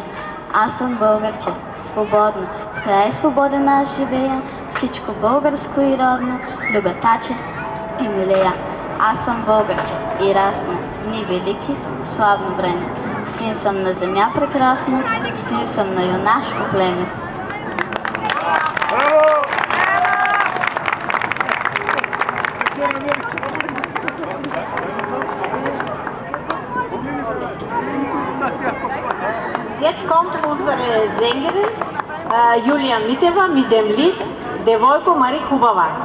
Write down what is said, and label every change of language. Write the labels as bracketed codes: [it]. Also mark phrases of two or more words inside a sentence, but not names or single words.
[bg] Аз съм българче, свободна, в край свободен аз живея, всичко българско и родно, любетаче и милея. Аз съм българче и расна, дни велики, славно време. Син съм на земя прекрасна, син съм на юнашко племе. [de] Jetzt kommt unsere Sängerin Julia Miteva mit dem Lied Devojko Mari Hubava.